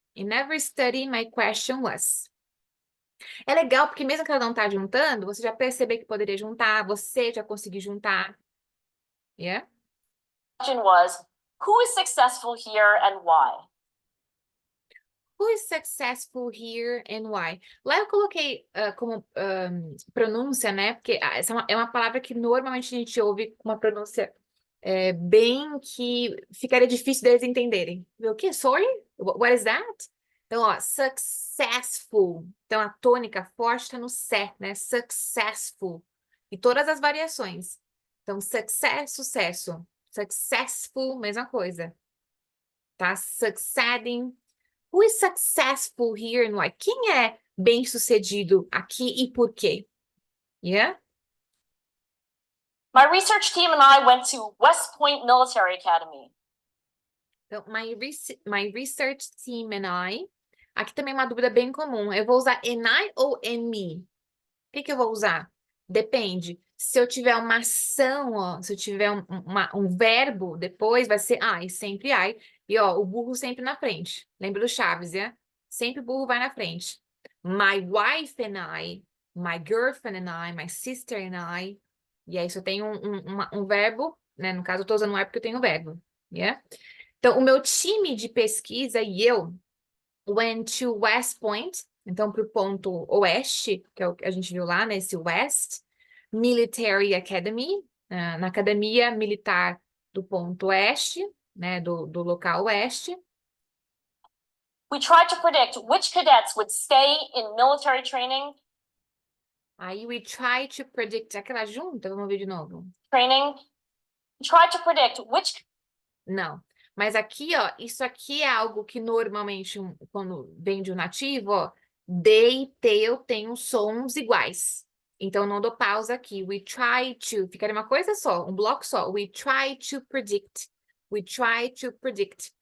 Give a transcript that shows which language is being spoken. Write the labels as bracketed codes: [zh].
[en] In every study, my question was. [pt] É legal porque mesmo que ela não tá juntando, você já percebeu que poderia juntar, você já conseguiu juntar. [en] Yeah? Question was, who is successful here and why? Who is successful here and why? [pt] Lá eu coloquei como pronúncia, né? Porque essa é uma palavra que normalmente a gente ouve com uma pronúncia bem que ficaria difícil deles entenderem. O quê? [en] Sorry? What is that? Então, ó, successful. [pt] Então, a tônica forte está no sé, né? Successful. E todas as variações. Então, success, sucesso. Successful, mesma coisa. Tá? Succeeding. [en] Who is successful here and why? [pt] Quem é bem-sucedido aqui e por quê? [en] Yeah? My research team and I went to West Point Military Academy. Então, my research team and I. [pt] Aqui também é uma dúvida bem comum. Eu vou usar and I ou and me? O que eu vou usar? Depende. Se eu tiver uma ação, ó, se eu tiver um verbo depois, vai ser I, sempre I. E ó, o burro sempre na frente. Lembra do Chaves, né? Sempre o burro vai na frente. [en] My wife and I, my girlfriend and I, my sister and I. [pt] E aí, se eu tenho um verbo, né? No caso, eu tô usando um I porque eu tenho um verbo. Yeah? Então, o meu time de pesquisa e eu [en] went to West Point, [pt] então para o ponto oeste, que é o que a gente viu lá, nesse West Military Academy, na academia militar do ponto oeste, né, do local oeste. [en] We tried to predict which cadets would stay in military training. [pt] Aí [en] we try to predict, [pt] aquela junta, vamos ver de novo. [en] We tried to predict which. [pt] Não. Mas aqui, ó, isso aqui é algo que normalmente, quando vem de um nativo, ó, D e T tem os sons iguais. Então, não dou pausa aqui. [en] We try to, [pt] ficaria uma coisa só, um bloco só. [en] We try to predict. We try to predict.